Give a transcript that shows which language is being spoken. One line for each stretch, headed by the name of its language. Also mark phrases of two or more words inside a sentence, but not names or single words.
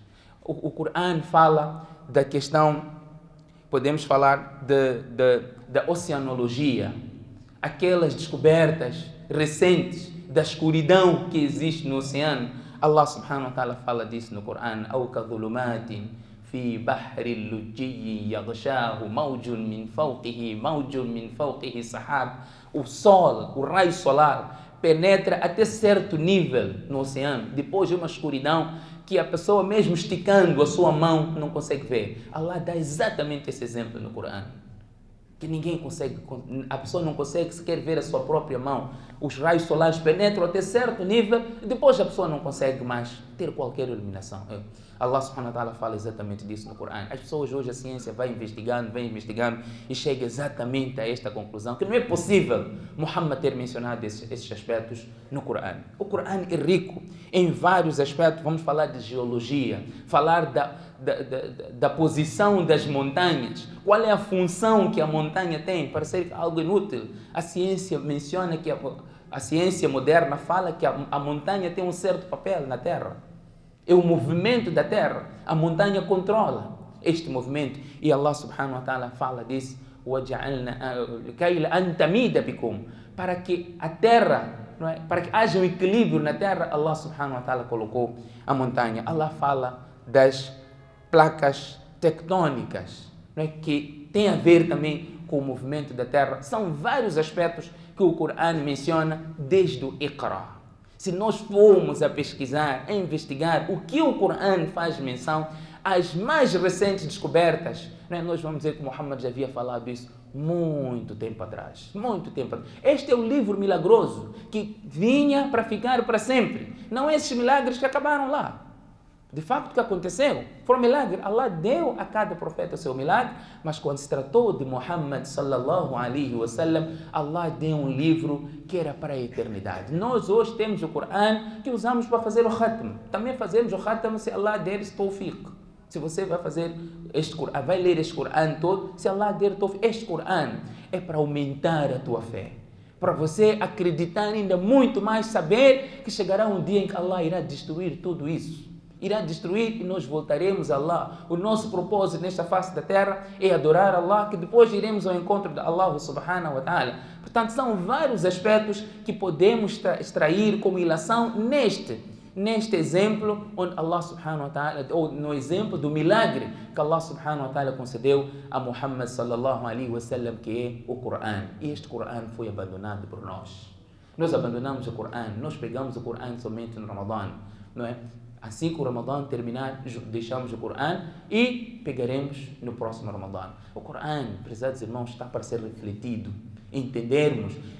Portuguese: O Corão fala da questão, podemos falar da oceanologia, aquelas descobertas recentes da escuridão que existe no oceano. Allah
Arabic: سبحانه وتعالى
Portuguese: fala disso no Corão:
Arabic: أو كظلمات في بحر اللجي يغشاه موج من فوقه سحاب.
Portuguese: O sol, o raio solar penetra até certo nível no oceano, depois de uma escuridão que a pessoa mesmo esticando a sua mão não consegue ver. Allah dá exatamente esse exemplo no Corão, que ninguém consegue, a pessoa não consegue sequer ver a sua própria mão. Os raios solares penetram até certo nível e depois a pessoa não consegue mais ter qualquer iluminação. Allah
Arabic: سبحانه وتعالى
Portuguese: fala exatamente disso no Corão. As pessoas hoje, a ciência vai investigando e chega exatamente a esta conclusão, que não é possível Muhammad ter mencionado esses aspectos no Corão. O Corão é rico em vários aspectos. Vamos falar de geologia, falar da posição das montanhas, qual é a função que a montanha tem, para ser algo inútil. A ciência menciona que a ciência moderna fala que a montanha tem um certo papel na Terra. É o movimento da Terra. A montanha controla este movimento. E Allah
Arabic: سبحانه وتعالى
Portuguese: fala disso: para que a Terra, não é? Para que haja um equilíbrio na Terra, Allah
Arabic: سبحانه وتعالى
Portuguese: colocou a montanha. Allah fala das placas tectônicas, não é? Que tem a ver também com o movimento da Terra. São vários aspectos que o Corão menciona desde o Iqra. Se nós formos a pesquisar, a investigar o que o Corão faz menção, as mais recentes descobertas, né? Nós vamos dizer que Muhammad já havia falado isso muito tempo atrás. Este é o livro milagroso que vinha para ficar para sempre. Não esses milagres que acabaram lá. De facto, o que aconteceu foi um milagre. Allah deu a cada profeta o seu milagre, mas quando se tratou de Muhammad
Arabic: صلى الله عليه وسلم,
Portuguese: Allah deu um livro que era para a eternidade. Nós hoje temos o Corão que usamos para fazer o khatm. Também fazemos o khatm se Allah der esse tawfiq. Se você vai fazer este Corão, vai ler este Corão todo, se Allah der tawfiq, este Corão é para aumentar a tua fé, para você acreditar ainda muito mais, saber que chegará um dia em que Allah irá destruir tudo isso. Irá destruir e nós voltaremos a Allah. O nosso propósito nesta face da terra é adorar Allah, que depois iremos ao encontro de Allah
Arabic: سبحانه وتعالى.
Portuguese: Portanto, são vários aspectos que podemos extrair como ilação neste exemplo, onde Allah
Arabic: سبحانه وتعالى,
Portuguese: ou no exemplo do milagre que Allah
Arabic: سبحانه وتعالى
Portuguese: concedeu a Muhammad
Arabic: صلى الله عليه وسلم,
Portuguese: que é o Coran. E este Coran foi abandonado por nós. Nós abandonamos o Coran, nós pegamos o Coran somente no Ramadã, não é? Assim que o Ramadã terminar, deixamos o Coran e pegaremos no próximo Ramadã. O Coran, prezados irmãos, está para ser refletido, entendermos.